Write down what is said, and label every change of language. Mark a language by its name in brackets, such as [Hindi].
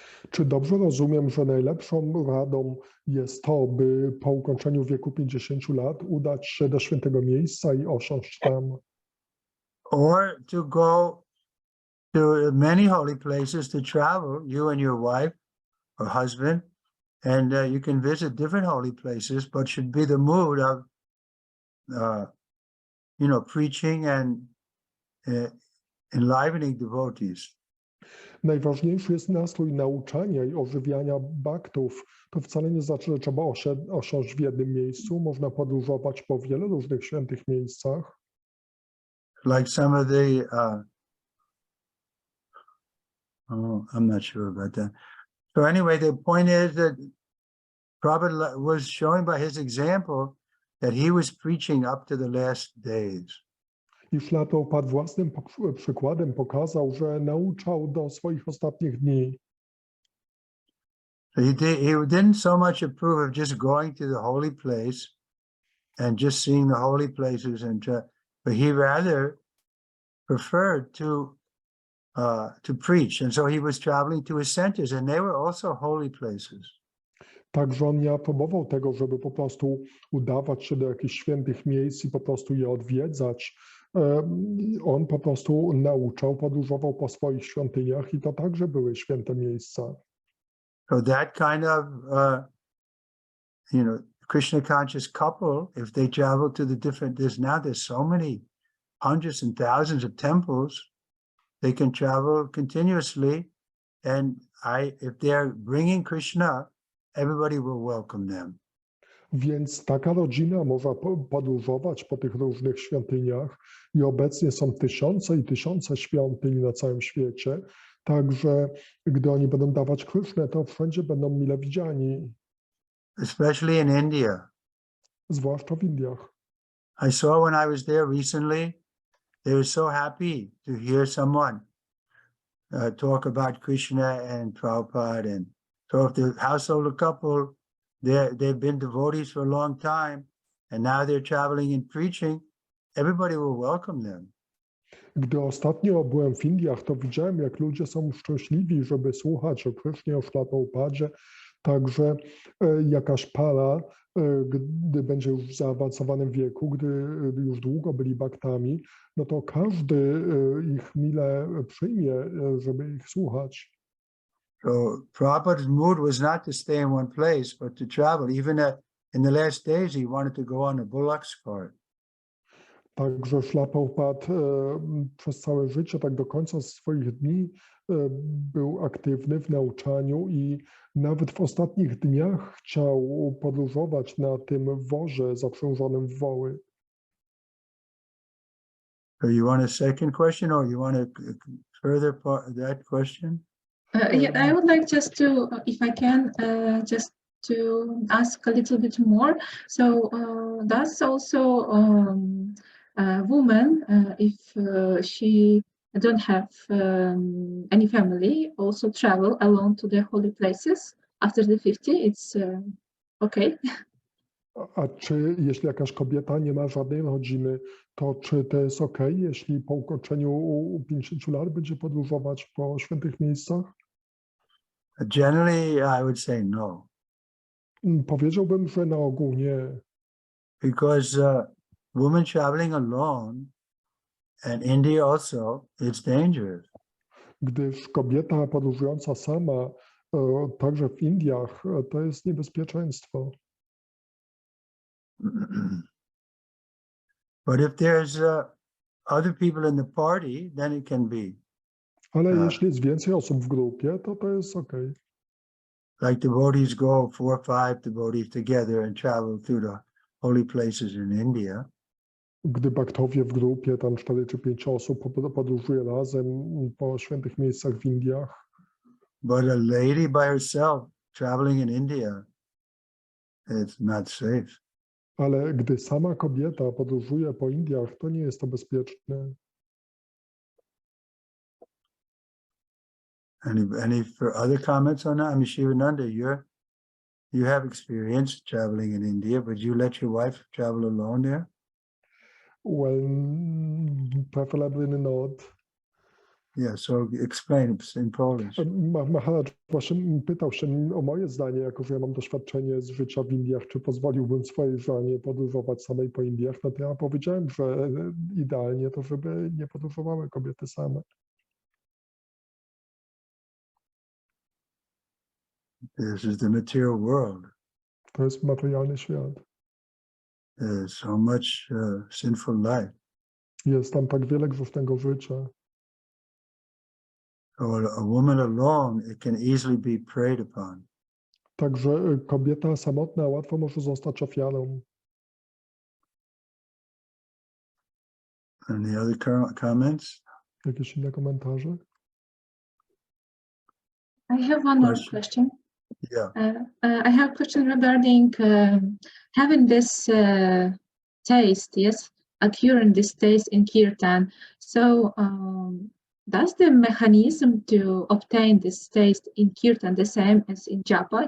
[Polish] Czy dobrze rozumiem, że najlepszą radą jest to, by po ukończeniu wieku 50 lat udać się do świętego miejsca i osiąść tam? [English] Or to go to many holy places, to travel, you and your wife or husband, and you can visit different holy places, but should be the mood of, preaching and enlivening devotees. [Polish] Najważniejszy jest nastrój nauczania i ożywiania bhaktów. To wcale nie znaczy, że trzeba osiąść w jednym miejscu. Można podróżować po wielu różnych świętych miejscach. [English] Like some of the, I'm not sure about that. So anyway, the point is that Prabhupada was showing by his example that he was preaching up to the last days. [Polish] I Prabhupada własnym przykładem pokazał, że nauczał do swoich ostatnich dni. [English] So he didn't so much approve of just going to the holy place and just seeing the holy places, but he rather preferred to preach, and so he was traveling to his centers, and they were also holy places. [Polish] Także on nie aprobował tego, żeby po prostu udawać się do jakichś świętych miejsc i po prostu je odwiedzać. On po prostu nauczał, podróżował po swoich świątyniach i to także były święte miejsca. [English] So that kind of, Krishna conscious couple, if they travel to the different, there's so many hundreds and thousands of temples, they can travel continuously, and if they're bringing Krishna, everybody will welcome them. [Polish] Więc taka rodzina może podróżować po tych różnych świątyniach i obecnie są tysiące i tysiące świątyń na całym świecie. Także gdy oni będą dawać Krishnę, to wszędzie będą mile widziani. [English] Especially in India. [Polish] Zwłaszcza w Indiach. [English] I saw when I was there recently, they were so happy to hear someone talk about Krishna and Prabhupada. And so if the household couple, they've been devotees for a long time, and now they're traveling and preaching, everybody will welcome them. [Polish] Gdy ostatnio byłem w Indiach, to widziałem, jak ludzie są szczęśliwi, żeby słuchać o Krishnie, o Prabhupadzie. Także jakaś para, gdy będzie już w zaawansowanym wieku, gdy już długo byli bhaktami, no to każdy ich mile przyjmie, żeby ich słuchać. [English] So Prabhupada's mood was not to stay in one place, but to travel. Even in the last days, he wanted to go on a bullock's cart. [Polish] Także Śrila Prabhupada przez całe życie, tak do końca swoich dni był aktywny w nauczaniu i nawet w ostatnich dniach chciał podróżować na tym wozie zaprzężonym w woły. [English] So you want a second question, or you want to further that question? Yeah, I would like just to, if I can, just to ask a little bit more. So, does also a woman, if she don't have any family, also travel alone to the holy places after the 50? It's okay. [Polish] A czy jeśli jakaś kobieta nie ma żadnej rodziny, to czy to jest okej, jeśli po ukończeniu 50 lat będzie podróżować po świętych miejscach? [English] Generally, I would say no. [Polish] Powiedziałbym, że na ogół nie. [English] Because women traveling alone, and India also, it's dangerous. [Polish] Gdyż kobieta podróżująca sama, także w Indiach, to jest niebezpieczeństwo. [English] But if there's other people in the party, then it can be. [Polish] Ale jeśli jest więcej osób w grupie, to jest okej. [English] like devotees go 4 or 5 devotees together and travel through the holy places in India. [Polish] Gdy baktowie w grupie, tam 4 czy 5 osób podróżuje razem po świętych miejscach w Indiach. [English] But a lady by herself traveling in India, it's not safe. [Polish] Ale gdy sama kobieta podróżuje po Indiach, to nie jest to bezpieczne. [English] Any for other comments on that? I mean, Shivananda, you have experience traveling in India, but you let your wife travel alone there? Well, preferably not. Yeah, so explain it in Polish. [Polish] Maharaj właśnie pytał się o moje zdanie, jako że ja mam doświadczenie z życia w Indiach, czy pozwoliłbym swojej żonie podróżować samej po Indiach. No to ja powiedziałem, że idealnie to, żeby nie podróżowały kobiety same. [English] This is the material world. [Polish] To jest materialny świat. [English] There's so much sinful life. [Polish] Jest tam tak wiele grzesznego życia. [English] So a woman alone, it can easily be preyed upon. [Polish] Także kobieta samotna łatwo może zostać ofiarą. [English] Any other comments? [Polish] Jakieś inne komentarze? [English] I have one more question. Yeah. I have a question regarding having this taste, yes, acquiring this taste in Kirtan. So does the mechanism to obtain this taste in Kirtan the same as in Japa?